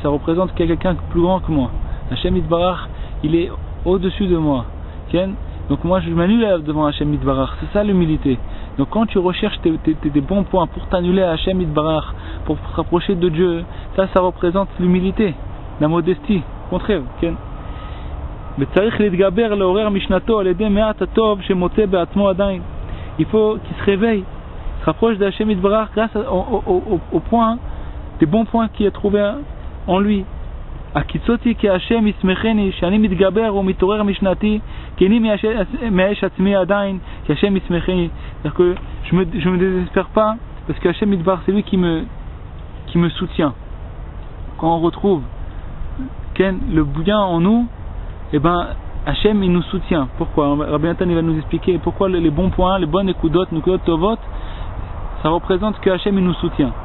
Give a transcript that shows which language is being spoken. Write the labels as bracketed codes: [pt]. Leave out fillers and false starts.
[fr] Ça représente qu'il y a quelqu'un de plus grand que moi. Hachem Yitbarach, il est au-dessus de moi. Donc moi je m'annule devant Hachem Yitbarach. C'est ça l'humilité. Donc quand tu recherches tes bons points pour t'annuler à Hachem Yitbarach, pour te rapprocher de Dieu, ça représente l'humilité, la modestie. Au contraire. [he] וצריך להתגבר לעורר משנתו על ידי מעט הטוב שמוצא בעצמו עדיין. [fr] Il faut qu'il se réveille, se rapproche d'Hachem Yitbarach grâce au point, des bons points qu'il a trouvé en lui. [he] הקיצותי כי השם ישמחני שאני מתגבר ומתעורר משנתי כי אני מאש עצמי עדיין כי השם ישמחני. [fr] C'est-à-dire que je me désespère pas parce que Hachem Yitbarach c'est lui qui me soutient. Quand on retrouve le bien en nous, et Hachem il nous soutient. Pourquoi? Rabbi Nathan il va nous expliquer pourquoi les bons points, les bonnes nekudot, nekudot tovot, ça représente que Hachem il nous soutient.